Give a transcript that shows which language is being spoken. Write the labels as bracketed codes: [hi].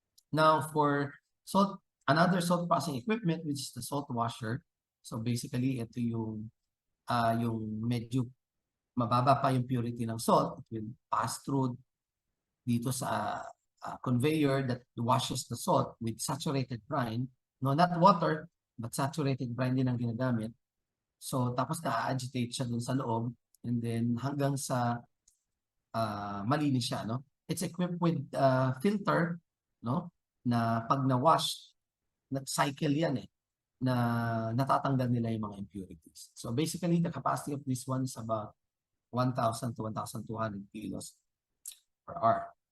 [en] Now, for another salt processing equipment, which is the salt washer. [tl] So basically, ito yung medyo mababa pa yung purity ng salt. [en] It will pass through dito sa conveyor that washes the salt with saturated brine. No, not water, but saturated brine din ang ginagamit. [tl] So tapos na-agitate siya dun sa loob, and then hanggang sa malinis siya, no? [en] It's equipped with filter, no? [tl] Na pag na-wash, cycle yan na natatanggal nila yung mga impurities. [en] So basically, the capacity of this one is about 1,000 to 1,200 kilos per hour.